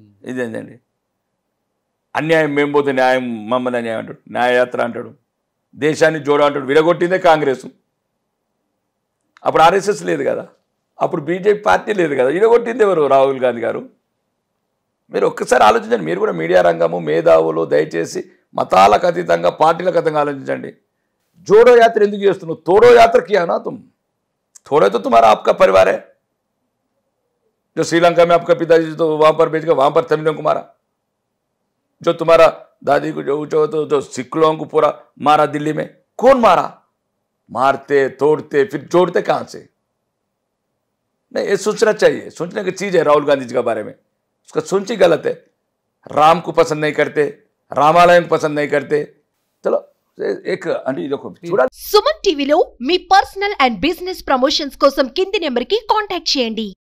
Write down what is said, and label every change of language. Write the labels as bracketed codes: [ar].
[te] ఇదేంటండి అన్యాయం, మేము పోతే న్యాయం మమ్మల్ని అన్యాయం అంటాడు, న్యాయయాత్ర అంటాడు, దేశాన్ని జోడ అంటాడు. విడగొట్టిందే కాంగ్రెస్. అప్పుడు ఆర్ఎస్ఎస్ లేదు కదా, అప్పుడు బీజేపీ పార్టీ లేదు కదా, విడగొట్టింది ఎవరు? రాహుల్ గాంధీ గారు. మీరు ఒక్కసారి ఆలోచించండి. మీరు కూడా మీడియా రంగము, మేధావులు, దయచేసి మతాలకు అతీతంగా, పార్టీలకు అతీతంగా ఆలోచించండి. [hi] जोड़ो यात्रा [te] ఎందుకు చేస్తున్నావు? [hi] तोड़ो यात्रा किया ना तुम, थोड़े तो तुम्हारा आपका परिवार है. जो श्रीलंका में आपका पिताजी तो वहां पर भेज गए, वहां पर तमिलों को मारा. जो तुम्हारा दादी को जो सिख लोगों को पूरा मारा दिल्ली में, कौन मारा? मारते तोड़ते फिर जोड़ते कहां से? नहीं, ये सोचना चाहिए. सोचने की चीज है राहुल गांधी जी के बारे में. उसका सोच ही गलत है. राम को पसंद नहीं करते, रामालय को पसंद नहीं करते. चलो एक [te] చూడాలి. సుమన్ టీవీలో మీ పర్సనల్ అండ్ బిజినెస్ ప్రమోషన్స్ కోసం కింది నెంబర్ కి కాంటాక్ట్ చేయండి.